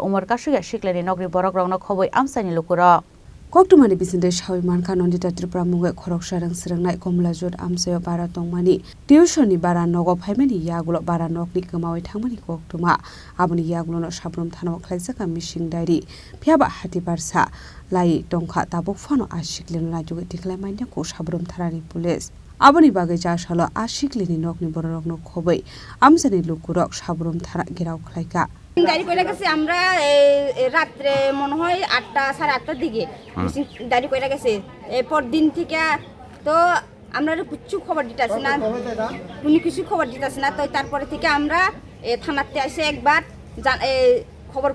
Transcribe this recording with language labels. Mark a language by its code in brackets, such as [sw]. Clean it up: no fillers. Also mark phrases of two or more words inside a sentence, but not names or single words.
[trp] Umar Kasukya Sikli ni Nokni Borokno Khobwi Amchaini Lukurok Koktumani bisinde shawi manka nondita Tripura mungai Khoroksa Rwng Swrwngnai Komlajut Amchaio bara tongmani tuition ni bara nogo phaimani yagulo bara Nokni Kwmawi thangmani koktuma aboni yagulo no Sabroom Thanao khlaijaka [en] missing diary [trp] phiaba Hati Barsa lai tongkha tabuk phano Sikli no rajuge tiklaimanya ko Sabroom Thanani police aboni bagai Chasalo Sikli ni Nokni Bororok Khobwi Amchaini Lukurok Sabroom Thana Gerao Khlailaikha [bn] গাড়ি কইরা গেছে আমরা রাতে মনে হয় 8টা 8:30টার দিকে গাড়ি কইরা গেছে এরপর দিন থেকে তো আমরা কিছু খবর দিতাছি না উনি কিছু খবর দিতাছি না তো তারপরে থেকে আমরা থানাতে এসে একবার খবর